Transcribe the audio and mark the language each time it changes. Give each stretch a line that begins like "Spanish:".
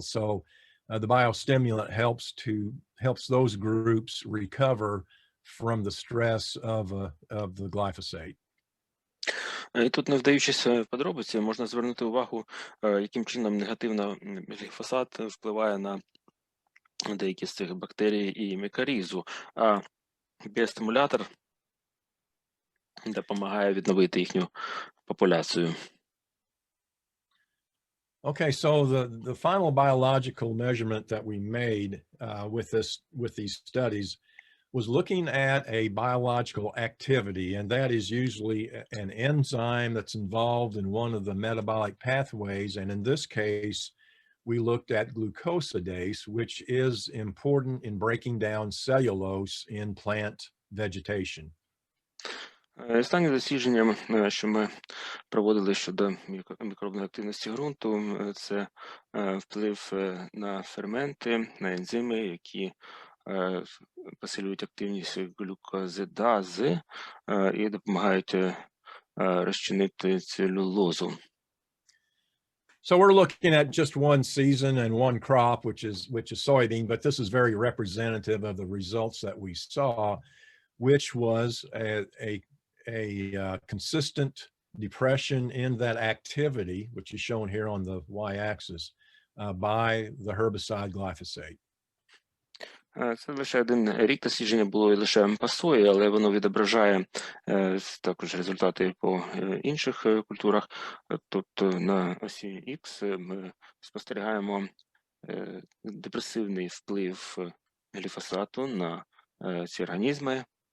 English: So the biostimulant helps those groups recover from the stress of the glyphosate.
Ukrainian: І тут, не вдаючись в подробиці, можна звернути увагу, яким чином негативно гліфосат впливає на деякі з цих бактерій і мікорізу, а біостимулятор допомагає відновити їхню популяцію.
English: Okay, so the final biological measurement that we made with these studies was looking at a biological activity, and that is usually an enzyme that's involved in one of the metabolic pathways. And in this case, we looked at glucosidase, which is important in breaking down cellulose in plant vegetation.
Ukrainian: Останнє дослідження, що ми проводили щодо мікробної активності ґрунту, це вплив на ферменти, на ензими, які посилюють активність глюкозидази і допомагають розчинити целюлозу.
English: So we're looking at just one season and one crop, which is soybean, but this is very representative of the results that we saw, which was a consistent depression in that activity, which is shown here on the y-axis, by the herbicide glyphosate.
Ukrainian: Це лише один рік дослідження було і лише по сої, але воно відображає також результати по інших культурах. Тут на осі X ми спостерігаємо депресивний вплив гліфосату на ці організми.